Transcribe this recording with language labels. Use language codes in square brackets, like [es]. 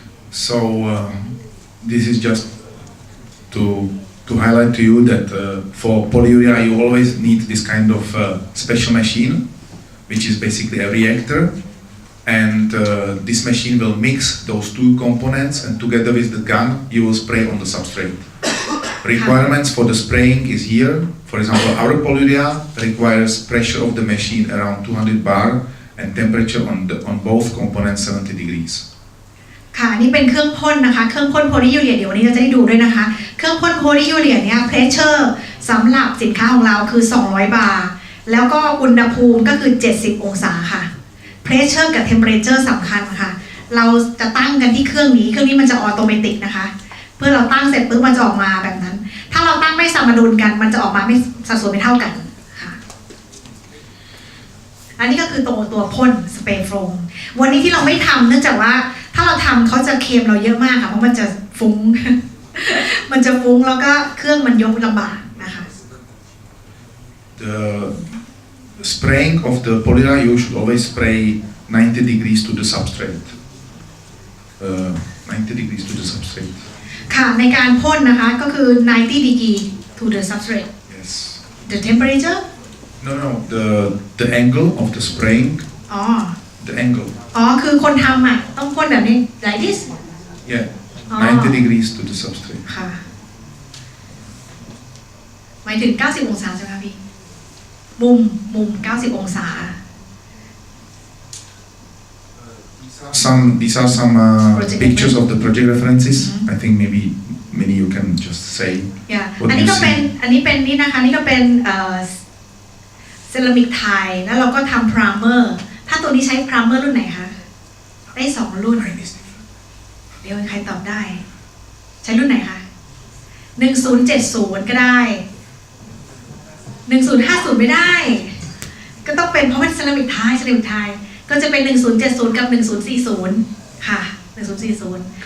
[en] So this is just to highlight to you that for polyurea you always need this kind of special machine, which is basically a reactor, and this machine will mix those two components, and together with the gun you will spray on the substrate. Requirements for the spraying is here. For example, our polyurea requires pressure of the machine around 200 bar and temperature on both components 70 degrees. [th] ค่ะนี่เป็นเครื่องพ่นนะคะเครื่องพ่นโพลียูเรียเดี๋ยววันนี้เราจะได้ดูด้วยนะคะเครื่องพ่นโพลียูเรียเนี่ยเพรสเชอร์สำหรับสินค้าของเราคือ200 บาร์แล้วก็อุณหภูมิก็คือ70 องศาค่ะเพรสเชอร์กับเทมเพอเรเจอร์สำคัญค่ะเราจะตั้งกันที่เครื่องนี้มันจะออโตเมติกนะคะเพื่อเราตั้งเสร็จปุ๊บมันจะออกมาแบบนั้นถ้าเราตั้งไม่สมดุลกันมันจะออกมาไม่สัดส่วนไม่เท่ากันค่ะ อันนี้ก็คือตัวพ่นสเปรย์โฟมวันนี้ที่เราไม่ทำเนื่องจากว่าถ้าเราทำเขาจะเคลมเราเยอะมากค่ะเพราะมันจะฟุ้ง มันจะฟุ้งแล้วก็เครื่องมันยกลำบากนะคะ [en] The spraying of the polyurea you should always spray 90 degrees to the substrate. 90 degrees to the substrate. [th] ค่ะในการพ่นนะคะก็คือ [en] 90 degree to the substrate. Yes. The temperature? No. The angle of the spraying. [th] อ๋อ [en] The angle. [th] อ๋อคือคนทำอ่ะต้องพ่นแบบนี้ [en] like this. Yeah. 90 degrees to the substrate. [th] ค่ะหมายถึง90 องศาใช่ไหมคะพี่มุม90 องศา [en] These are some pictutes of the project references. I think maybe you can just say. Yeah. What [th] อัน [en] you [th] นี้ก็เป็น [en] see. [th] อันนี้เป็นนี่นะคะนี่ก็เป็นเซรามิกไทยแล้วเราก็ทำพรามเมอร์ถ้าตัวนี้ใช้พรามเมอร์รุ่นไหนคะได้2 รุ่นเดี๋ยวใครตอบได้ใช้รุ่นไหนคะ1070ก็ได้1050ไม่ได้ก็ต้องเป็นเพราะเป็นเซรามิกไทยก็จะเป็น1070กับ1040ค่ะ1040